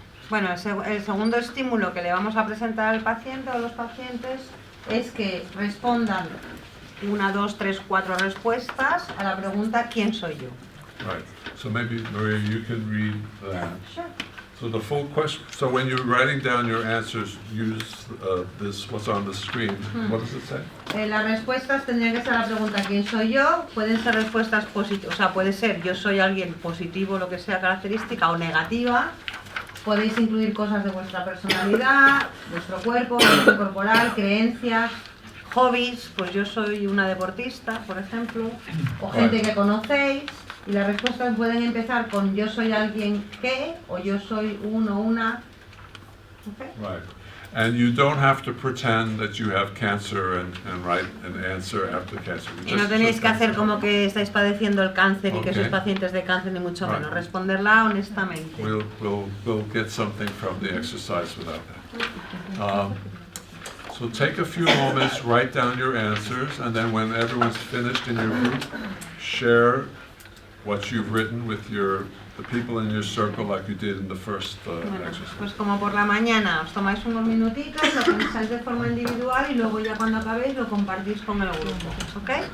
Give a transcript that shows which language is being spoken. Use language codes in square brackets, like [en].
[es] Bueno, el segundo estímulo que le vamos a presentar al paciente o a los pacientes es que respondan 1, 2, 3, 4 respuestas a la pregunta ¿quién soy yo? [en] Right. So maybe, Maria, you can read that. Sure. So the full question, so when you're writing down your answers, use this, what's on the screen. What does it say? [es] Las respuestas tendrían que ser la pregunta ¿quién soy yo? Pueden ser respuestas positivas, o sea, puede ser yo soy alguien positivo, lo que sea característica, o negativa. Podéis incluir cosas de vuestra personalidad, vuestro cuerpo, imagen corporal, creencias, hobbies, pues yo soy una deportista, por ejemplo, o gente que conocéis, y las respuestas pueden empezar con yo soy alguien que, o yo soy uno, una. [en] Okay. Right. And you don't have to pretend that you have cancer and write an answer after cancer. [es] Y no tenéis que hacer como que estáis padeciendo el cáncer y que sois pacientes de cáncer, ni mucho menos. [en] Right. [es] Responderla honestamente. [en] We'll get something from the exercise without that. So take a few moments, write down your answers, and then when everyone's finished in your group, share what you've written with the people in your circle like you did in the first exercise. [es] Pues como por la mañana os tomáis unos minutitos, lo pensáis de forma individual y luego ya cuando acabéis lo compartís con el grupo, ¿ok?